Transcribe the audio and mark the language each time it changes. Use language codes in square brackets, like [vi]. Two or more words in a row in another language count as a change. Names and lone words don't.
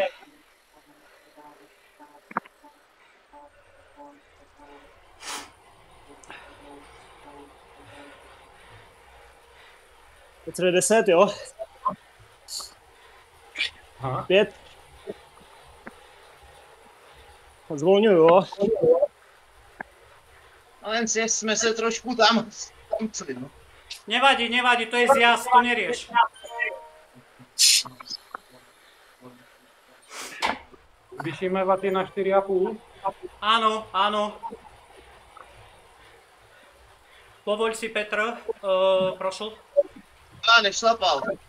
[cs] Petře, 10, jo? Aha. 5. Zvolňuju, jo? Ale jen jsme se trošku tam no. Nevadí, [sk] to je zjazd, to nerieš. Zvýšíme vaty na 4,5. Áno. Povoľ si, Petr, prošl. [cs] Nešlapal.